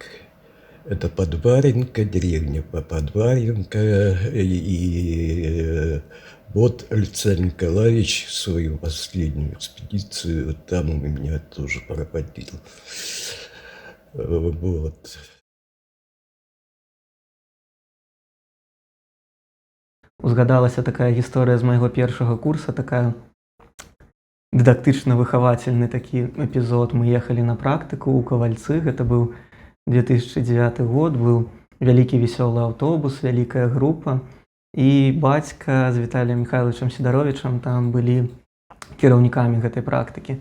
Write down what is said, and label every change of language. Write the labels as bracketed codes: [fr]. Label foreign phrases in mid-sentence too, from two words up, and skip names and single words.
[ru] Это Подваренка, деревня Подваренка. И вот Александр Николаевич свою последнюю экспедицию там у меня тоже проводил. Вот. [be] Узгадалася такая гісторыя з майго першага курса, такая дыдактычна-выхавательны такі эпізод. Мы ехалі на практыку ў Кавальцы, гэта быў 2009 год, быў вялікі весёлы аўтобус, вялікая група, і бацька з Віталіем Михайловичем Сідаровічам там былі кіраўнікамі гэтай практыкі.